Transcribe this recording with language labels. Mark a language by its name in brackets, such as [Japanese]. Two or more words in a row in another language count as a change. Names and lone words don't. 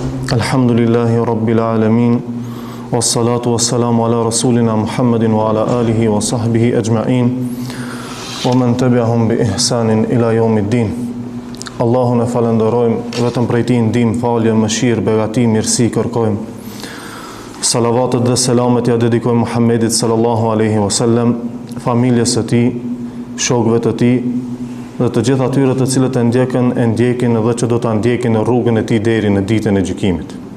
[Arabic] الحمد لله رب العالمين، والصلاة والسلام على رسولنا محمد وعلى آله وصحبه أجمعين، ومن تبعهم بإحسان إلى يوم الدين. [Albanian] Allahun e falenderojmë, vetëm prej tij ndihmë, falje, mëshirë, begati, mirësi kërkojmë. Salavatet dhe selamet ja dedikojmë Muhammedit [Arabic] صلى الله عليه وسلم, [Albanian] familjes së tij, shokëve të tij dhe të gjithë atyre të cilët e ndjekin dhe që do ta ndjekin në rrugën e tij deri në ditën e gjykimit.